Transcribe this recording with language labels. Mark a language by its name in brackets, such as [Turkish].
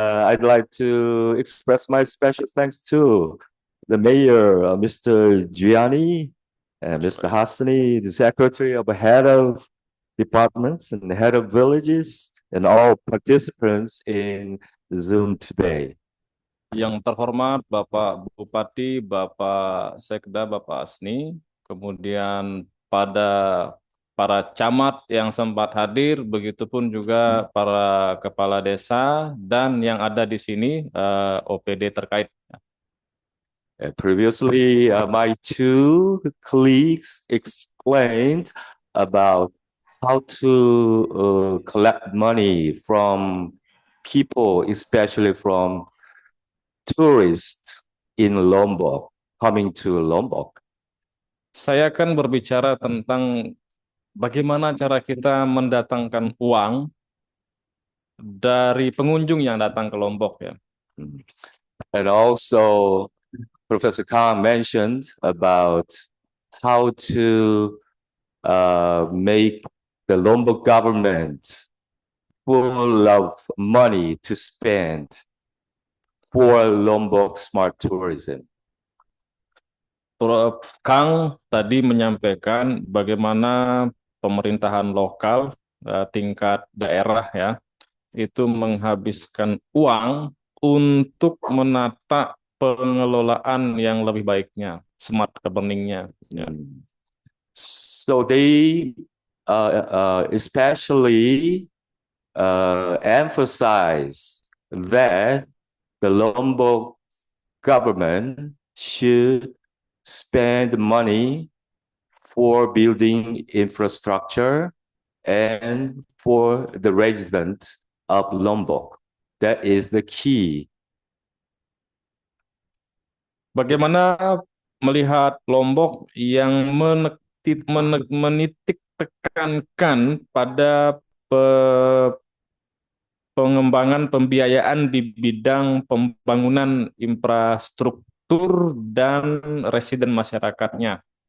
[English] I'd like to express my special thanks to the mayor, Mr. Gianni, and Mr. Hassani, the secretary of the head of departments and the head of villages, and all participants in Zoom today. [Indonesian] Yang terhormat Bapak Bupati, Bapak Sekda, Bapak Asni, kemudian pada para camat yang sempat hadir, begitupun juga para kepala desa dan yang ada di sini OPD terkait. [English] Previously, my two colleagues explained about how to collect money from people, especially from tourists in Lombok, coming to Lombok. [Indonesian] Saya akan berbicara tentang bagaimana cara kita mendatangkan uang dari pengunjung yang datang ke Lombok, ya. [English] And also, Professor Kang mentioned about how to make the Lombok government full of money to spend for Lombok smart tourism. [Indonesian] Prof Kang tadi menyampaikan bagaimana pemerintahan lokal tingkat daerah, ya, itu menghabiskan uang untuk menata pengelolaan yang lebih baiknya, smart governing-nya. Ya. [English] So they especially emphasize that the Lombok government should spend money for building infrastructure and for the residents of Lombok. That is the key. [Indonesian] Bagaimana melihat Lombok yang menitik tekankan pada pengembangan pembiayaan di bidang pembangunan infrastruktur dan residen masyarakatnya.